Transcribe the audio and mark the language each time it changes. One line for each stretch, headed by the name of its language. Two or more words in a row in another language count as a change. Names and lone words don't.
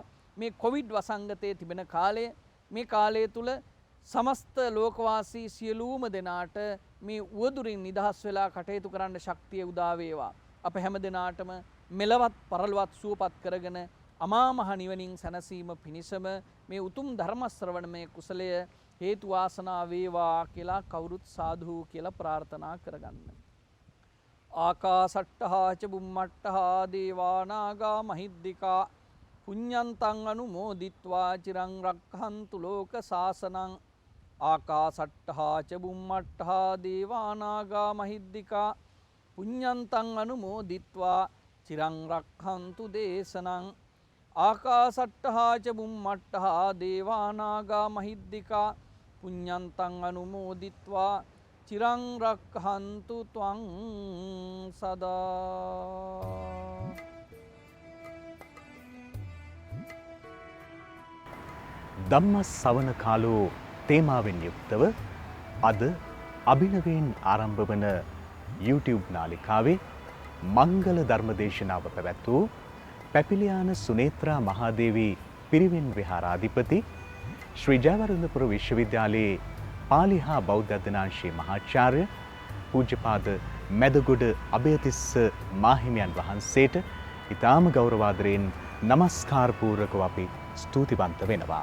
Sinhala: මේ කොවිඩ් වසංගතයේ තිබෙන කාලය මේ කාලය තුල සමස්ත ලෝකවාසී සියලුම දෙනාට මේ උවදුරින් නිදහස් වෙලා කටයුතු කරන්න ශක්තිය උදා වේවා. අප හැමදෙනාටම මෙලවත් පරලොවත් සුවපත් කරගෙන අමා මහ නිවනින් සැනසීම පිණිසම මේ උතුම් ධර්ම ශ්‍රවණමය කුසලය හේතු වාසනා වේවා කියලා කවුරුත් සාදු කියලා ප්‍රාර්ථනා කරගන්න.
Pali: ආකාසට්ටහා ච බුම්මට්ටහා දේවා නාග මහිද්దికා පුඤ්ඤන්තං අනුමෝදිත්වා චිරං රක්ඛන්තු ලෝක සාසනං. ආකාසට්ටහා ච බුම්මට්ටහා දේවා නාග මහිද්దికා පුඤ්ඤන්තං අනුමෝදිත්වා චිරං රක්ඛන්තු දේශනං. ආකාසට්ටහා ච බුම්මට්ටහා දේවා නාග මහිද්దికා පුඤ්ඤන්තං අනුමෝදිත්වා චිරං රක්ඛන්තු ත්වං සදා.
Sinhala: ධම්මස්සවන කාලෝ තේමාවෙන් යුක්තව අද අභිනවයෙන් ආරම්භ වන YouTube නාලිකාවේ මංගල ධර්මදේශනාව පැවැත් වූ පැපිලියාන සුනේත්‍රා මහාදේවී පිරිවෙන් විහාරාධිපති ශ්‍රී ජයවර්ධනපුර විශ්වවිද්‍යාලයේ පාලි හා බෞද්ධ අධ්‍යනාංශයේ මහාචාර්ය පූජ්‍යපාද මැදගොඩ අභයතිස්ස මාහිමියන් වහන්සේට ඉතාම ගෞරවාදරයෙන් නමස්කාර පූර්වකව අපි ස්තුතිවන්ත වෙනවා.